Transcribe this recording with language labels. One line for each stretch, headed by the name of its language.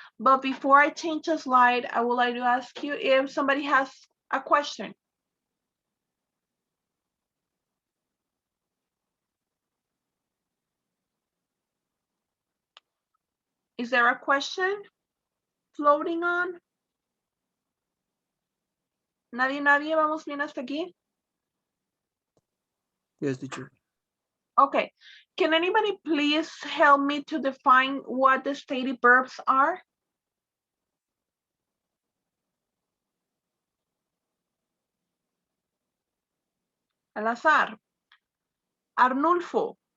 English: But before I change the slide, I would like to ask you if somebody has a question. Is there a question floating on?
Spanish: Nadie, vamos bien hasta aquí?
English: Yes, teacher. Okay, can anybody please help me to define what the stative verbs are?
Spanish: Al azar. Arnulfo.